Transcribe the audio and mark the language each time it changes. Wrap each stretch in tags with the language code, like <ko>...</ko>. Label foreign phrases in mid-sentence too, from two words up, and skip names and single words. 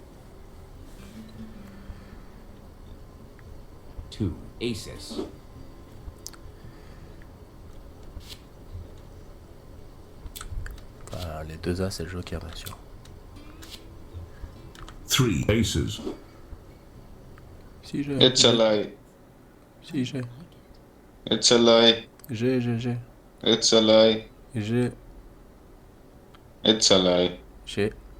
<en>2 aces.</en> <fr>Enfin, les 2 as, c'est le joker, bien sûr.</fr> <en>3 aces.</en> <fr>Si j'ai.</fr> <en>It's a lie.</en> <fr>Si j'ai.</fr> <en>It's a lie.</en> <fr>J'ai.</fr> <en>It's a lie.</en> <fr>J'ai.</fr> <en>It's a lie.</en> <fr>J'ai.</fr>